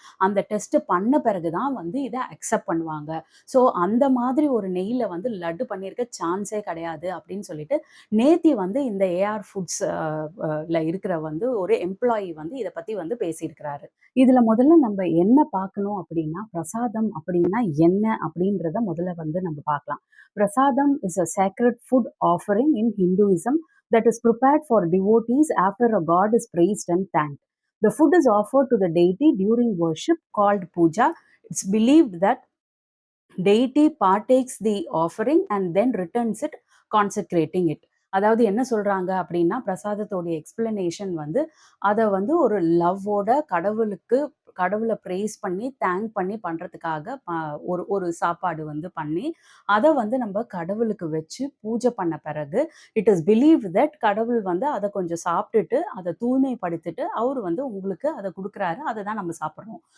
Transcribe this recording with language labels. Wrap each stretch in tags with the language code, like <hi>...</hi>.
<ta>அந்த டெஸ்ட் பண்ண பிறகு தான் வந்து இத அக்செப்ட் பண்ணுவாங்க. ஸோ அந்த மாதிரி ஒரு நெய்யில வந்து லட்டு பண்ணியிருக்க சான்ஸே கிடையாது அப்படின்னு சொல்லிட்டு, நேத்தி வந்து இந்த ஏஆர் ஃபுட்ஸ் ல இருக்கிற வந்து ஒரு எம்ப்ளாயி வந்து இத பத்தி வந்து பேசியிருக்கிறாரு. இதுல முதல்ல நம்ம என்ன பார்க்கணும் அப்படின்னா, பிரசாதம் அப்படின்னா என்ன அப்படின்றத முதல்ல வந்து நம்ம பார்க்கலாம்.</ta> <en>Prasadam is a sacred food offering in Hinduism that is prepared for devotees after a god is praised and thanked. The food is offered to the deity during worship called puja. It's believed that deity partakes the offering and then returns it, consecrating it.</en> <ta>அதாவது என்ன சொல்றாங்க அப்படின்னா, பிரசாதத்தோடைய explanation வந்து, அத வந்து ஒரு லவ்வோட கடவுள price பண்ணி, தேங்க் பண்ணி பண்றதுக்காக ஒரு ஒரு சாப்பாடு வந்து பண்ணி, அத வந்து நம்ப கடவுளுக்கு வச்சு பூஜை பண்ண பிறகு,</ta> <en>it is believed that</en> <ta>கடவுள் வந்து அத கொஞ்சம் சாப்பிட்டுட்டு, அத தூய்மைப்படுத்திட்டு, அவரு வந்து உங்களுக்கு அத குடுக்குறாரு. அத தான் நம்ம சாப்பிடுறோம்.</ta>